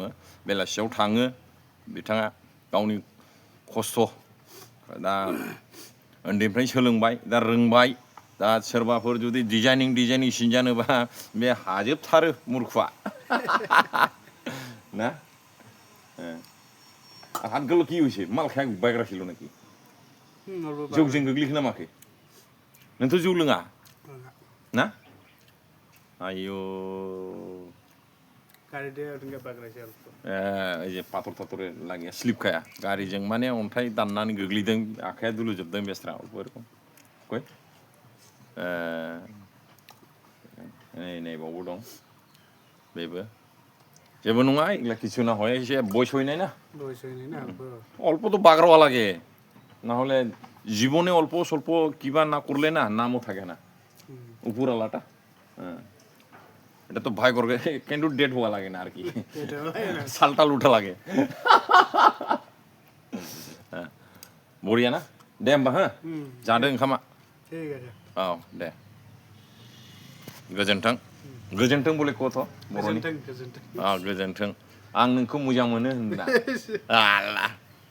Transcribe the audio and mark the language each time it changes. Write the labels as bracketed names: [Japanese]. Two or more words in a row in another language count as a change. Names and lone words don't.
[Bodo] बेलासियाव थाङो बिथाङा, गावनि खस्थ'। दा उन्दैनिफ्राय सोलोंबाय, दा रोंबाय। दा सोरबाफोर जुदि डिजाइनिं सिनजानोबा बे हाजोबथारो मूर्खआ ना। हात गोलाव [Bangla] কি হয়েছে, মাল খায় বাইকরা ছিল নাকি? [Bodo] जौजों गोग्लैखो ना माखो? नोंथ' जौ लोङा ना? आयौ ओइ जे पाथर थाथर लागिया, स्लिप खाया गारिजों, माने अन्थाइ दाननानै गोग्लैदों, आखाइया दुलुजोबदों बेस्रा अबेरखम कय। नै बावबो दं बेबो, जेबो नङा, [Bangla] এগুলা কিছু না হয়, এসে বয়স হয় নাই না, অল্প তো বাগড়াওয়া লাগে, না হলে জীবনে অল্প স্বল্প কিবা না করলে না নামও থাকে না উপরালাটা। এটা তো ভয় করবে, কিন্তু ডেট হওয়া লাগে না আর কি, সালটাল উঠা লাগে। [Bodo] বড়িয়া না, দে होमबा हो जादो ओंखामा। औ दे गोजोन्थों। गोजोन्थों बले कथ' बर'नि, गोजोन्थों। आं नोंखौ मोजां मोनो होनदा आला